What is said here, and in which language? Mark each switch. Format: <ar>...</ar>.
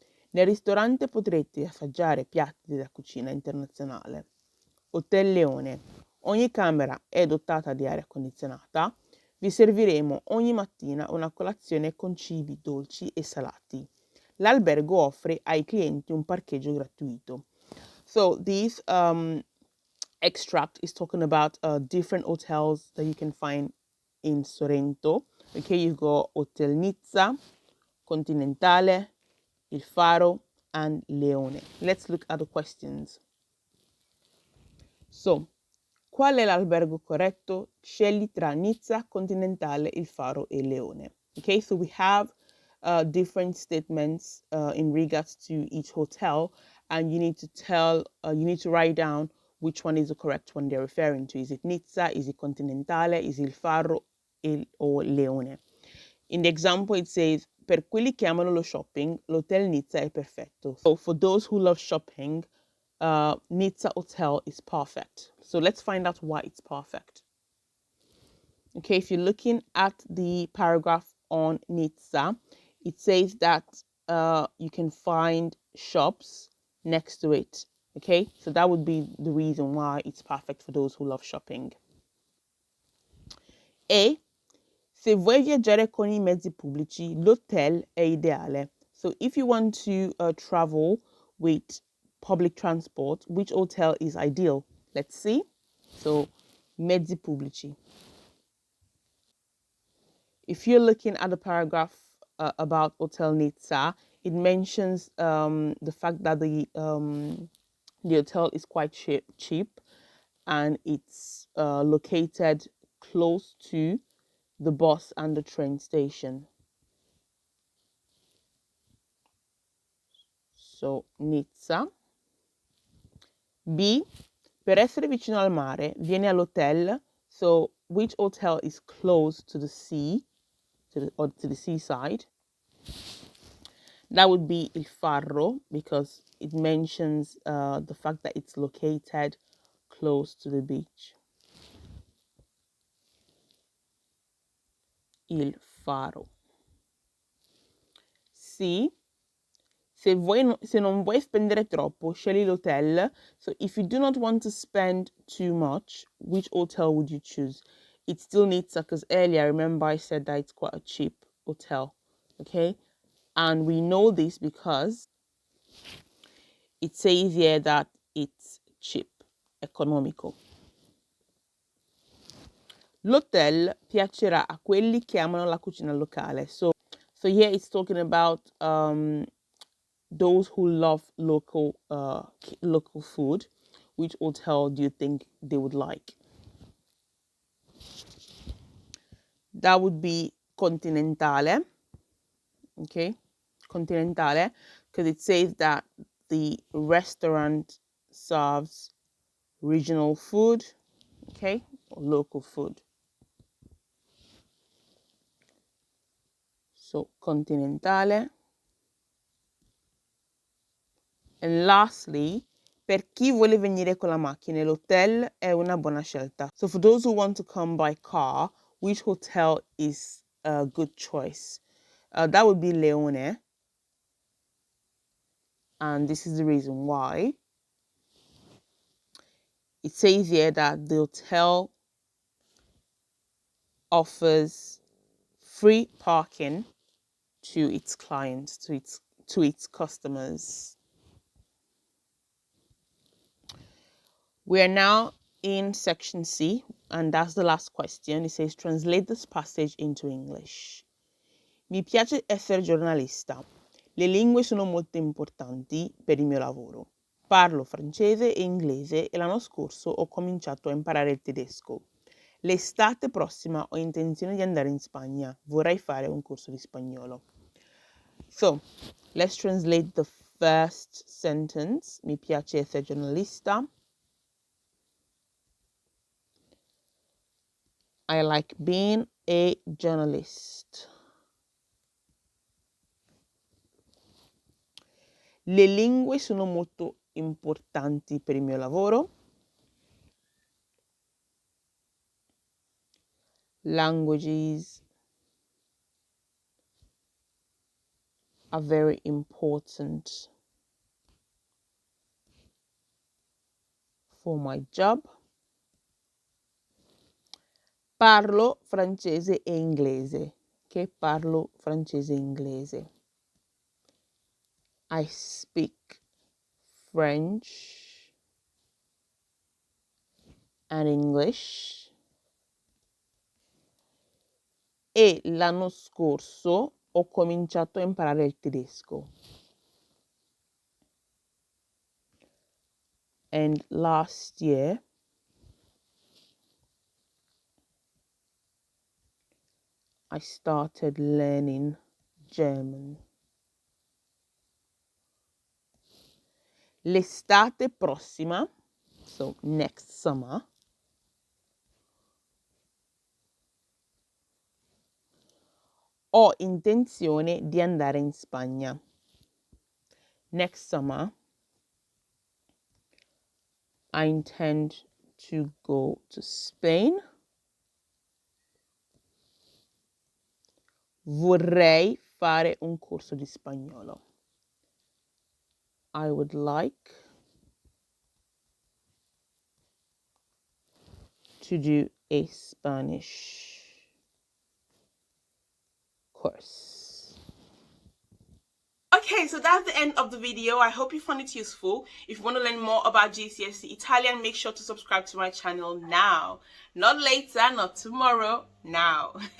<it>Nel ristorante potrete assaggiare piatti della cucina internazionale. Hotel Leone. Ogni camera è dotata di aria condizionata. Vi serviremo ogni mattina una colazione con cibi dolci e salati. L'albergo offre ai clienti un parcheggio gratuito.</it> <en>So this extract is talking about different hotels that you can find in Sorrento. Okay, you've got Hotel Nizza, Continentale, Il Faro, and Leone. Let's look at the questions.</en> <it>So, qual è l'albergo corretto? Scegli tra Nizza, Continentale, Il Faro e Leone.</it> <en>Okay, so we have different statements in regards to each hotel, and you need to write down which one is the correct one they're referring to. Is it Nizza? Is it Continentale? Is it Il Faro or Leone? In the example, it says,</en> <it>per quelli che amano lo shopping, l'hotel Nizza è perfetto.</it> <en>So for those who love shopping, Nizza Hotel is perfect. So let's find out why it's perfect. Okay, if you're looking at the paragraph on Nizza, it says that you can find shops next to it. Okay, so that would be the reason why it's perfect for those who love shopping.</en> <it>E se vuoi viaggiare con I mezzi pubblici, l'hotel è ideale.</it> <en>So if you want to travel with public transport, which hotel is ideal? Let's see.</en> <it>So, mezzi pubblici.</it> <en>If you're looking at the paragraph about Hotel Nizza, it mentions the fact that the hotel is quite cheap and it's located close to the bus and the train station. So, Nizza.</en> <it>B, per essere vicino al mare, vieni all'hotel.</it> <en>So, which hotel is close to the sea, to the seaside? That would be Il Farro, because it mentions the fact that it's located close to the beach. Il Faro.</en> <it>C, se non vuoi spendere troppo, scegli l'hotel.</it> <en>So if you do not want to spend too much, which hotel would you choose? It still needs, because earlier, remember I said that it's quite a cheap hotel. Okay? And we know this because it says here that it's cheap, economical.</en> <it>L'hotel piacerà a quelli che amano la cucina locale.</it> <en>So here it's talking about those who love local food. Which hotel do you think they would like? That would be Continentale. Okay, Continentale, because it says that the restaurant serves regional food, okay, or local food. So Continentale. And lastly,</en> <it>per chi vuole venire con la macchina, l'hotel è una buona scelta.</it> <en>So for those who want to come by car, which hotel is a good choice? That would be Leone. And this is the reason why. It says here that the hotel offers free parking to its clients, to its customers. We are now in section C, and that's the last question. It says, translate this passage into English.</en> <it>Mi piace essere giornalista. Le lingue sono molto importanti per il mio lavoro. Parlo francese e inglese e l'anno scorso ho cominciato a imparare il tedesco. L'estate prossima ho intenzione di andare in Spagna. Vorrei fare un corso di spagnolo.</it> <en>So, let's translate the first sentence.</en> <it>Mi piace essere giornalista.</it> <en>I like being a journalist.</en> <it>Le lingue sono molto importanti per il mio lavoro.</it> <en>Languages are very important for my job.</en> <it>Parlo francese e inglese. Che parlo francese e inglese.</it> <en>I speak French and English.</en> <it>E l'anno scorso ho cominciato a imparare il tedesco.</it> <en>And last year I started learning German.</en> <it>L'estate prossima,</it> <en>so next summer,</en> <it>ho intenzione di andare in Spagna.</it> <en>Next summer, I intend to go to Spain.</en> <it>Vorrei fare un corso di spagnolo.</it> <en>I would like to do a Spanish course. Okay, so that's the end of the video. I hope you found it useful. If you want to learn more about GCSE Italian, make sure to subscribe to my channel now. Not later, not tomorrow, now.</en>